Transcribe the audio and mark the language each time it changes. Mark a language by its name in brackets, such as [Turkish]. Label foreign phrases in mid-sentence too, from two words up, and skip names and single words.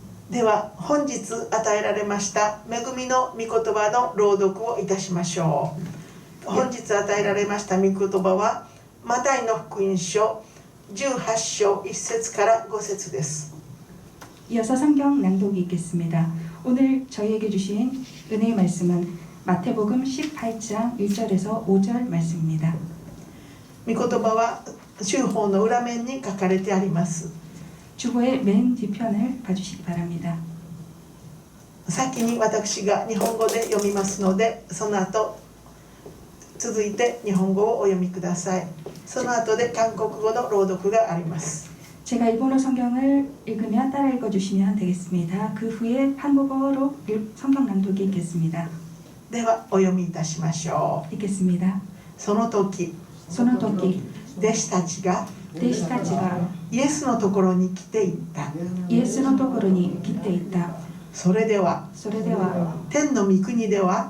[Japanese] では本日与えられました恵みの御言葉の朗読をいたしましょう。本日与えられました御言葉はマタイの福音書18章1節から5節です。 [Korean] 이어서 성경 낭독이 있겠습니다. 오늘 저희에게 주신 은혜의 말씀은 마태복음 18장 1절에서 5절 말씀입니다. [Japanese] 御言葉は週報の裏面に書かれてあります。 [Korean] 주보의 맨 뒤편을 봐주시기 바랍니다. [Japanese] 先に私が日本語で読みますので、その後続いて日本語をお読みください。その後で韓国語の朗読があります。 [Korean] 제가 일본어 성경을 읽으면 따라 읽어주시면 되겠습니다. 그 후에 한국어로 성경 낭독이 있겠습니다. [Japanese] ではお読みいたしましょう。 [Korean] 읽겠습니다. [Japanese] その時、その時弟子たちが弟子たちがイエスのところに来ていった。 예수의 ところに来ていた。それでは天の御国では